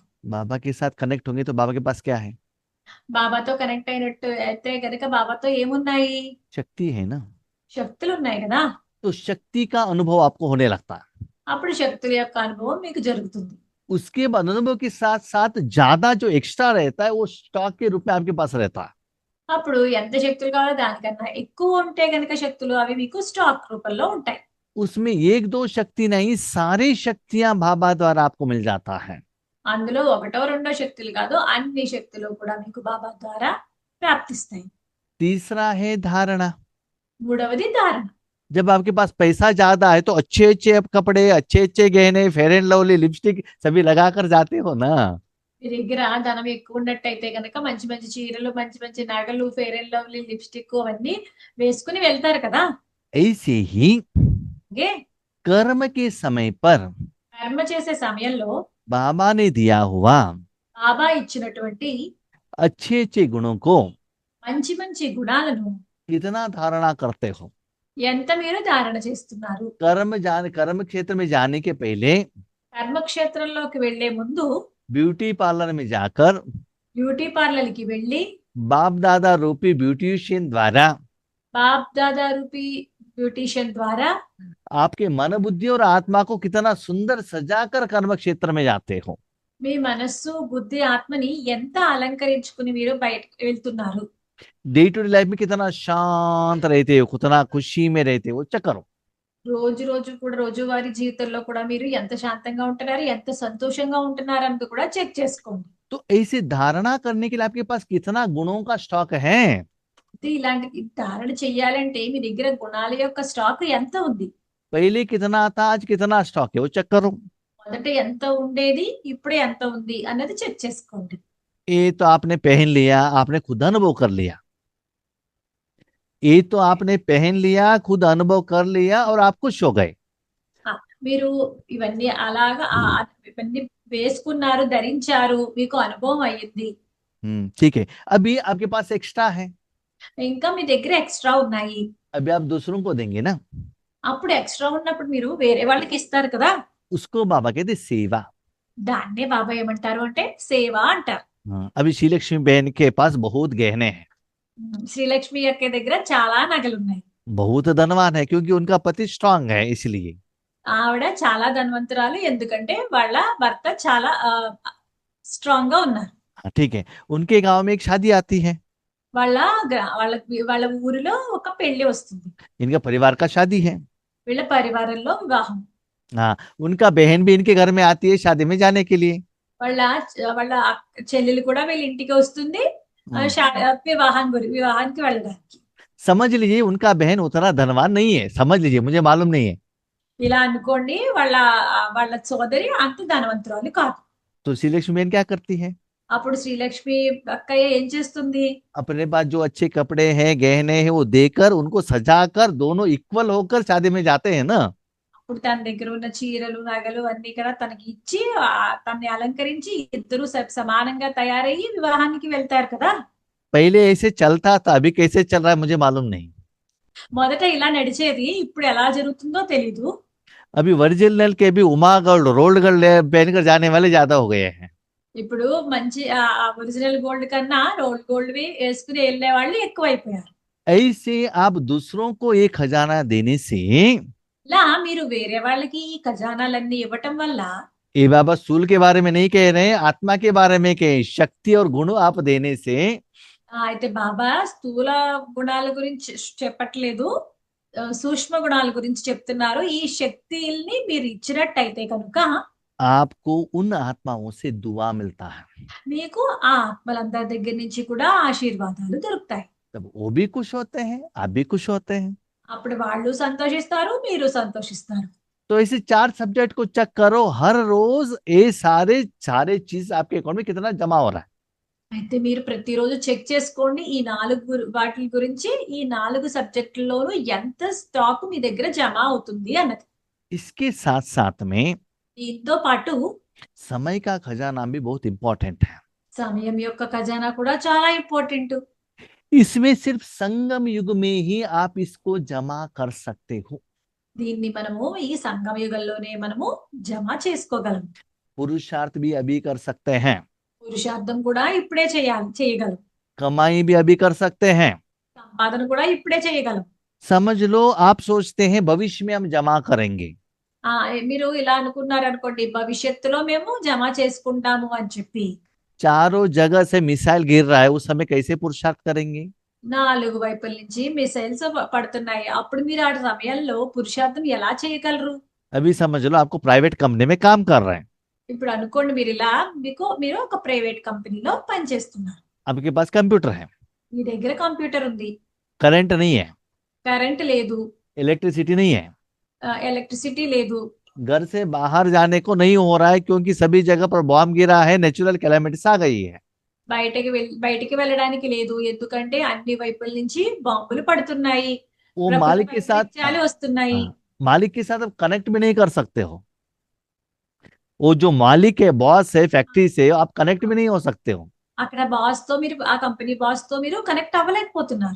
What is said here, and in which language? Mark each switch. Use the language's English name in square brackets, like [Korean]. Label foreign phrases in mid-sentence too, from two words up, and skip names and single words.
[Hindi] बाबा के साथ कनेक्ट होंगे तो बाबा के पास क्या है? [Telugu] బాబాతో కనెక్ట్ అయినట్టు అయితే కనుక బాబాతో ఏమున్నాయి? [Hindi] शक्ति है ना। [Telugu] శక్తులు ఉన్నాయి కదా. [Hindi] तो शक्ति का अनुभव आपको होने लगता है। [Telugu] అప్పుడు శక్తుల యొక్క అనుభవం మీకు జరుగుతుంది. [Hindi] उसके बाद अनुभव के साथ साथ ज्यादा जो एक्स्ट्रा रहता है वो स्टॉक के रूप में आपके पास रहता है। [Telugu] అప్పుడు ఎంత శక్తులు కావాలో దానికన్నా ఎక్కువ ఉంటే కనుక శక్తులు అవి మీకు స్టాక్ రూపంలో ఉంటాయి. [Hindi] उसमें एक दो शक्ति नहीं, सारी शक्तियां बाबा द्वारा आपको मिल जाता है। [Telugu] అందులో ఒకటో రెండో శక్తులు కాదు, అన్ని శక్తులు కూడా మీకు బాబా ద్వారా ప్రాప్తిస్తాయి. [Hindi] तीसरा है धारणा। [Telugu] మూడవది ధారణ. [Hindi] जब आपके पास पैसा ज्यादा है तो अच्छे अच्छे कपड़े, अच्छे अच्छे गहने, फेयर एंड लवली, लिपस्टिक सभी लगा कर जाते हो ना। [Telugu] మీ దగ్గర ధనం ఎక్కువ ఉన్నట్టయితే కనుక మంచి మంచి చీరలు, మంచి మంచి నగలు, ఫెయిర్ అండ్ లవ్లీ, లిప్స్టిక్ అవన్నీ వేసుకుని వెళ్తారు కదా. [Hindi] ऐसे ही [Telugu] అలాగే [Hindi] कर्म के समय पर [Telugu] కర్మ చేసే సమయంలో [Hindi] बाबा ने दिया हुआ [Telugu] బాబా ఇచ్చినటువంటి [Hindi] अच्छे अच्छे गुणों को [Telugu] మంచి మంచి గుణాలను [Hindi] कितना धारणा करते हो। [Telugu] ఎంత మీరు ధారణ చేస్తున్నారు? [Hindi] कर्म क्षेत्र में जाने के पहले [Telugu] కర్మక్షేత్రంలోకి వెళ్లే ముందు [Hindi] ब्यूटी पार्लर में जाकर [Telugu] బ్యూటీ పార్లర్ కి వెళ్ళి [Hindi] बाप दादा रूपी ब्यूटिशियन द्वारा [Telugu] బాప్ దాదా రూపీ బ్యూటీషియన్ ద్వారా [Hindi] आपके मन बुद्धि और आत्मा को कितना सुंदर सजाकर कर्म क्षेत्र में जाते हो। [Telugu] మీ మనస్సు బుద్ధి ఆత్మని ఎంత అలంకరించుకుని మీరు బయటకు వెళ్తున్నారు। [English] day to day life [Hindi] में कितना शांत रहते हो, कितना खुशी में रहते हो, चेक करो। [Telugu] రోజు రోజు కూడా రోజువారీ జీవితంలో కూడా మీరు ఎంత శాంతంగా ఉంటున్నారు, ఎంత సంతోషంగా ఉంటున్నారు అన్నది కూడా చెక్ చేసుకోండి। [Hindi] तो ऐसी धारणा करने के लिए आपके पास कितना गुणों का स्टॉक है। [Telugu] అయితే ఇలాంటి ధారణ చెయ్యాలంటే మీ దగ్గర గుణాల యొక్క స్టాక్ ఎంత ఉంది। [Hindi] पहले कितना था, आज कितना स्टॉक है, वो चेक करो। [Telugu] మొదట ఎంత ఉండేది, ఇప్పుడు ఎంత ఉంది అన్నది చెక్ చేసుకోండి। [Hindi] ये तो आपने पहन लिया, आपने खुद अनुभव कर लिया। ये तो आपने पहन लिया, खुद अनुभव कर लिया और आप खुश हो गए। [Telugu] ఆ, మీరు ఇవన్నీ అలాగా ఇవన్నీ వేసుకున్నారు, ధరించారు, మీకు అనుభవం అయ్యింది। [Hindi] ठीक है। अभी आपके पास एक्स्ट्रा है, [Telugu] ఇంకా మీ దగ్గర ఎక్స్ట్రా ఉన్నాయి। [Hindi] अभी आप दूसरों को देंगे ना, [Telugu] అప్పుడు ఎక్స్ట్రా ఉన్నప్పుడు మీరు వేరే వాళ్ళకి ఇస్తారు కదా, [Hindi] उसको बाबा कहते सेवा। [Telugu] దాన్నే బాబా ఏమంటారు అంటే సేవ అంటారు। [Hindi] अभी श्री लक्ष्मी बहन के पास बहुत गहने हैं, [Telugu] శ్రీలక్ష్మి యొక్క దగ్గర చాలా నగలున్నాయి। [Hindi] बहुत धनवान है, क्योंकि उनका पति स्ट्रांग है इसलिए। [Telugu] ఆవిడ చాలా ధనవంతురాలు, ఎందుకంటే వాళ్ళ భర్త చాలా స్ట్రాంగ్ గా ఉన్నారు। [Hindi] ठीक है। उनके गांव में एक शादी आती है, [Telugu] వాళ్ళ వాళ్ళ ఊరిలో ఒక పెళ్లి వస్తుంది। [Hindi] इनका परिवार का शादी है। [Telugu] వీళ్ళ పరివారంలో వివాహం। [Hindi] हाँ, उनका बहन भी इनके घर में आती है शादी में जाने के लिए। [Telugu] వాళ్ళ వాళ్ళ చెల్లెలు కూడా వీళ్ళ ఇంటికి వస్తుంది వివాహానికి వెళ్ళడానికి। [Hindi] समझ लीजिए उनका बहन उतना धनवान नहीं है, समझ लीजिए, मुझे मालूम नहीं है। [Telugu] ఇలా అనుకోండి, వాళ్ళ వాళ్ళ సోదరి అంత ధనవంతురాలు కాదు। [Hindi] तो श्री लक्ष्मी बहन क्या करती है, [Telugu] అప్పుడు శ్రీలక్ష్మి అక్కయ్య ఏం చేస్తుంది, [Hindi] अपने पास जो अच्छे कपड़े हैं, गहने हैं, वो देकर उनको सजाकर दोनों इक्वल होकर शादी में जाते हैं ना। [Telugu] అప్పుడు తన దగ్గర ఉన్న చీరలు నగలు అన్ని కూడా తనకి ఇచ్చి తన్ని అలంకరించి ఇద్దరు సమానంగా తయారయ్యి వివాహానికి వెళ్తారు కదా। [Hindi] पहले ऐसे चलता था, अभी कैसे चल रहा है मुझे मालूम नहीं। [Telugu] మొదట ఇలా నడిచేది, ఇప్పుడు ఎలా జరుగుతుందో తెలీదు। [Hindi] अभी ओरिजिनल के भी उमा गोल्ड [English] rolled gold [Hindi] पहनकर जाने वाले ज्यादा हो गए हैं। [Telugu] ఇప్పుడు మంచి [English] original gold [Telugu] కన్నా [English] rolled gold [Telugu] వేసుకుని వెళ్ళే వాళ్ళు ఎక్కువైపోయారు। [Hindi] ऐसे आप दूसरों को ये खजाना देने से, [Telugu] ఇలా మీరు వేరే వాళ్ళకి ఈ ఖజానాలన్నీ ఇవ్వటం వల్ల, [Hindi] ये बाबा स्थूल के बारे में नहीं कह रहे, आत्मा के बारे में कहे, शक्ति और गुण आप देने से [Telugu] అయితే బాబా స్థూల గుణాల గురించి చెప్పట్లేదు, సూక్ష్మ గుణాల గురించి చెప్తున్నారు। ఈ శక్తిని మీరు ఇచ్చినట్టయితే కనుక [Hindi] आपको उन आत्माओं से दुआ मिलता है, [Telugu] మీకు ఆ ఆత్మలందరి దగ్గర నుంచి కూడా ఆశీర్వాదాలు దొరుకుతాయి। [Hindi] तब वो भी खुश होते हैं, आप भी खुश होते हैं। [Telugu] అప్పుడు వాళ్ళు సంతోషిస్తారు, మీరు సంతోషిస్తారు। [Hindi] तो ऐसे 4 सब्जेक्ट को चेक करो हर रोज, ये सारे सारे चीज आपके अकाउंट में कितना जमा हो रहा है। [Telugu] అయితే మీరు ప్రతిరోజు చెక్ చేసుకోండి, ఈ వాటి గురించి, ఈ 4 సబ్జెక్టుల్లోనూ ఎంత స్టాక్ మీ దగ్గర జమ అవుతుంది అన్నది। [Hindi] इसके साथ साथ में [Telugu] దీంతో పాటు [Hindi] समय का खजाना भी बहुत इंपॉर्टेंट है। [Telugu] సమయం యొక్క ఖజానా కూడా చాలా ఇంపార్టెంట్। [Hindi] इसमें सिर्फ संगम युग में ही आप इसको जमा कर सकते हो। [Telugu] దీన్ని మనము ఈ సంగమ యుగంలోనే మనము జమ చేసుకోగలం। [Hindi] पुरुषार्थ भी अभी कर सकते हैं, [Telugu] పురుషార్థం కూడా ఇప్పుడే చేయగలం। [Hindi] कमाई भी अभी कर सकते हैं। [Telugu] సంపాదన కూడా ఇప్పుడే చేయగలం। [Hindi] समझ लो आप सोचते हैं भविष्य में हम जमा करेंगे, [Telugu] మీరు ఇలా అనుకున్నారు అనుకోండి, భవిష్యత్తులో మేము జమ చేసుకుంటాము అని చెప్పి, [Hindi] चारों जगह से मिसाइल गिर रहा है, उस समय कैसे पुरुषार्थ करेंगे। [Telugu] 4 వైపుల నుంచి మిసైల్స్ పడుతున్నాయి, అప్పుడు మీరు ఆ సమయంలో పురుషార్థం ఎలా చేయగలరు। [Hindi] अभी समझ लो आपको [English] private company [Hindi] में काम कर रहे हैं, [Telugu] ఇప్పుడు అనుకోండి, మీరు ఇలా మీరు ఒక [English] private company [Telugu] పనిచేస్తున్నారు, [Hindi] आपके पास कंप्यूटर है, [Telugu] మీ దగ్గర కంప్యూటర్ ఉంది, [Hindi] करंट नहीं है, [Telugu] కరెంట్ లేదు, [Hindi] इलेक्ट्रिसिटी नहीं है, [Telugu] ఎలక్ట్రిసిటీ లేదు, [Hindi] घर से बाहर जाने को नहीं हो रहा है क्योंकि सभी जगह पर बॉम्ब गिरा है, [English] natural calamities [Hindi] आ गई है। [Telugu] బయటికి వెళ్ళడానికి లేదు, ఎందుకంటే అన్ని వైపుల నుంచి బాంబులు పడుతున్నాయి, [Hindi] वो मालिक के साथ [Telugu] వైపరీత్యాలు వస్తున్నాయి। [Hindi] मालिक के साथ आप कनेक्ट भी नहीं कर सकते हो। वो जो मालिक है, बॉस है फैक्ट्री से, आप कनेक्ट भी नहीं हो सकते हो, [Telugu] అక్కడ బాస్ తో మీరు, ఆ కంపెనీ బాస్ తో మీరు కనెక్ట్ అవ్వలేకపోతున్నారు।